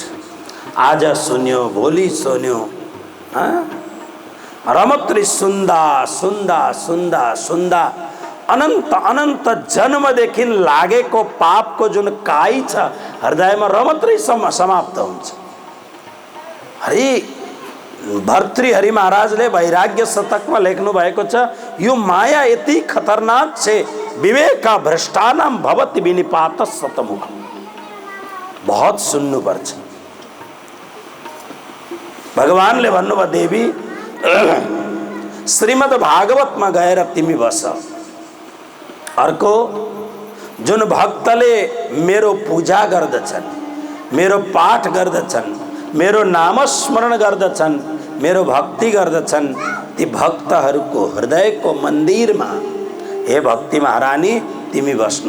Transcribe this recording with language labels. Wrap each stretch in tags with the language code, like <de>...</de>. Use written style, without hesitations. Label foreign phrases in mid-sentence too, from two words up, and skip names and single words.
<ne>आज सुन्यो, भोलि सुन्यो, रमत्री सुन्दा सुन्दा सुन्दा सुन्दा अनन्त अनन्त जन्मदेखि लागेको पापको जुन काई छ हृदयमा रमत्री समाप्त हुन्छ। भर्तृहरि महाराजले वैराग्य शतकमा लेख्नु भएको छ, यो माया यति खतरनाक छ,</ne> <sa>विवेका भ्रष्टानाम भवति विनिपात शतमुख।</sa> <ne>बहुत सुन्नुपर्छ। भगवानले भन्नुभयो, देवी श्रीमद् भागवतमा गएर तिमी बस। अर्को, जुन भक्तले मेरो पूजा गर्दछन्, मेरो पाठ गर्दछन्, मेरो नामस्मरण गर्दछन्, मेरो भक्ति गर्दछन्, ती भक्तहरूको हृदयको मन्दिरमा हे भक्ति महारानी तिमी बस्नु।</ne>